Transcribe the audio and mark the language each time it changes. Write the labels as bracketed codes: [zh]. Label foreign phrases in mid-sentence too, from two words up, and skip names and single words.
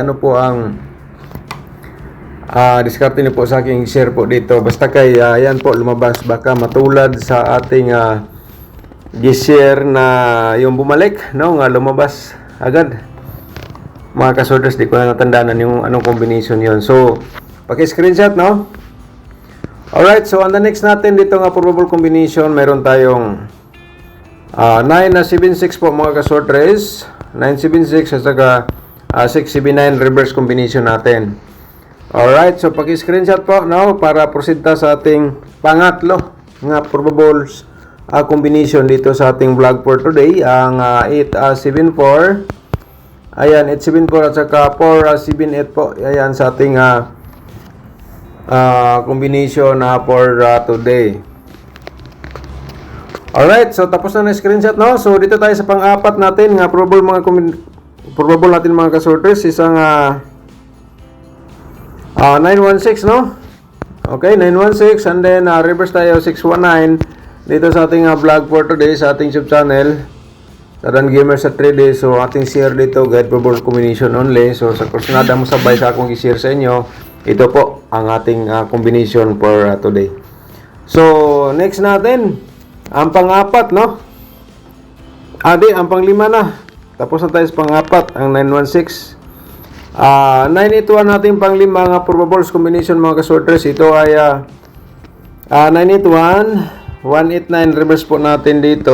[tl] Ano po ang diskarte niyo po sa aking share po dito. Basta kay yan po lumabas, baka matulad sa ating gi-share na yung bumalik, no, nga lumabas agad. Mga kasorters, di ko na natandaan yung anong combination yon. So, paki-screenshot, no? Alright, so [en] on the next [tl] natin dito nga probable combination, meron tayong 976 po mga kasorters, 976 at saka 679 [en] reverse combination [tl] natin. Alright, so paki-screenshot po, no, para proceed ta sa ating pangatlo nga [en] probables combination [tl] dito sa ating [en] vlog for today, [tl] ang 874. Ayan, 874 at saka 478 po. Ayan sa ating [en] combination for today. [tl] Alright, so tapos na screenshot, no? So dito tayo sa pang-apat natin nga probable natin mga kasorters, isang 916, no? Okay, 916 [en] and then reverse [tl] tayo 619 dito sa ating [en] vlog for today [tl] sa ating [en] sub channel [tl] sa Dan Gamer sa 3D. So ating share dito, [en] guide probable combination only. [tl] So sa kursunada mo sabay sa akong i-share sa inyo, ito po ang ating [en] combination for today. [tl] So next natin ang pang-apat, no? Ang pang-lima na. Tapos na tayo sa pang-apat, ang 916. 981 natin pang-lima nga [en] probables combination [tl] mga kasorters. Ito ay 981 189 reverse po natin dito.